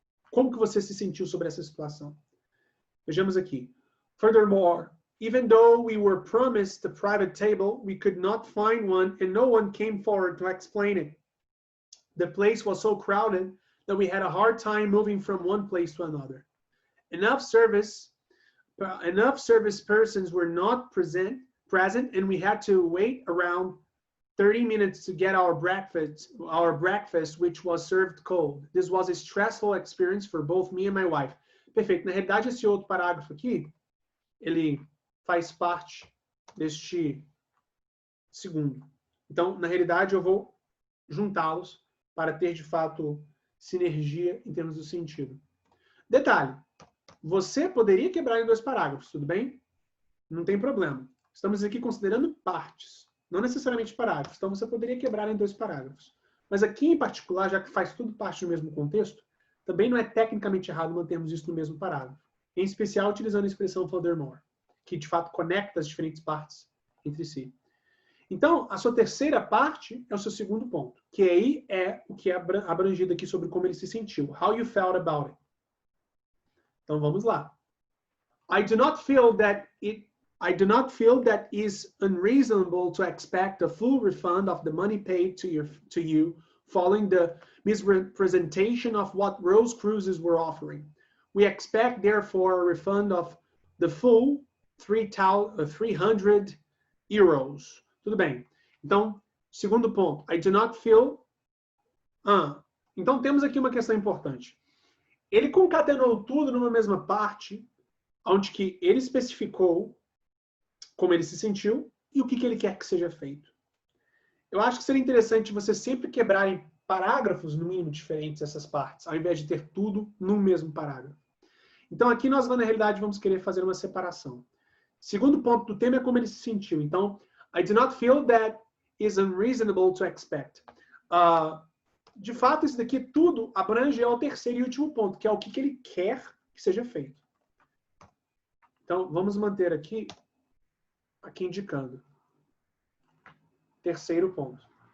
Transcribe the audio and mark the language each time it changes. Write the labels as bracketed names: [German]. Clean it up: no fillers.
[Portuguese] Como que você se sentiu sobre essa situação? Vejamos aqui. [English] Furthermore, even though we were promised a private table, we could not find one and no one came forward to explain it. The place was so crowded that we had a hard time moving from one place to another. Enough service persons were not present, and we had to wait around 30 minutes to get our breakfast, which was served cold. This was a stressful experience for both me and my wife. [Portuguese] Perfeito. Na realidade, esse outro parágrafo aqui, ele faz parte deste segundo. Então, na realidade, eu vou juntá-los para ter, de fato, sinergia em termos do sentido. Detalhe, você poderia quebrar em dois parágrafos, tudo bem? Não tem problema. Estamos aqui considerando partes, não necessariamente parágrafos. Então, você poderia quebrar em dois parágrafos. Mas aqui, em particular, já que faz tudo parte do mesmo contexto, também não é tecnicamente errado mantermos isso no mesmo parágrafo. Em especial, utilizando a expressão furthermore, que, de fato, conecta as diferentes partes entre si. Então, a sua terceira parte é o seu segundo ponto, que aí é o que é abrangido aqui sobre como ele se sentiu. [English] How you felt about it. [Portuguese] Então, vamos lá. [English] I do not feel that is unreasonable to expect a full refund of the money paid to you following the misrepresentation of what Rose Cruises were offering. We expect, therefore, a refund of the full 300 euros. [Portuguese] Tudo bem. Então, segundo ponto. I do not feel... Então, temos aqui uma questão importante. Ele concatenou tudo numa mesma parte, onde que ele especificou como ele se sentiu e o que ele quer que seja feito. Eu acho que seria interessante você sempre quebrar em parágrafos, no mínimo, diferentes essas partes, ao invés de ter tudo num mesmo parágrafo. Então, aqui nós, na realidade, vamos querer fazer uma separação. Segundo ponto do tema é como ele se sentiu. [English] Então, I do not feel that is unreasonable to expect. [Portuguese] De fato, isso daqui tudo abrange ao terceiro e último ponto, que é o que ele quer que seja feito. Então, vamos manter aqui indicando. Terceiro ponto.